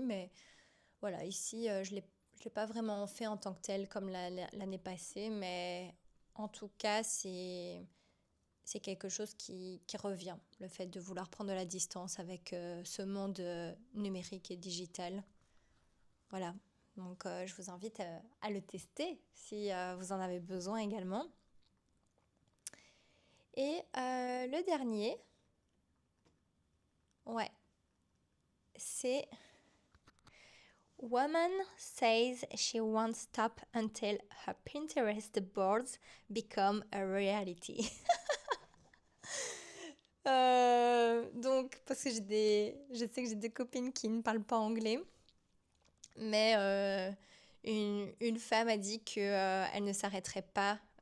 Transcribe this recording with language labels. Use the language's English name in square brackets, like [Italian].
[French] Mais voilà, ici, je l'ai pas vraiment fait en tant que tel comme l'année passée, mais en tout cas, c'est quelque chose qui revient, le fait de vouloir prendre de la distance avec ce monde numérique et digital. Voilà, donc je vous invite à le tester si vous en avez besoin également. Et le dernier, ouais, c'est [English] Woman says she won't stop until her Pinterest boards become a reality. [French] Donc, parce que je sais que j'ai des copines qui ne parlent pas anglais, mais une femme a dit qu'elle ne s'arrêterait pas,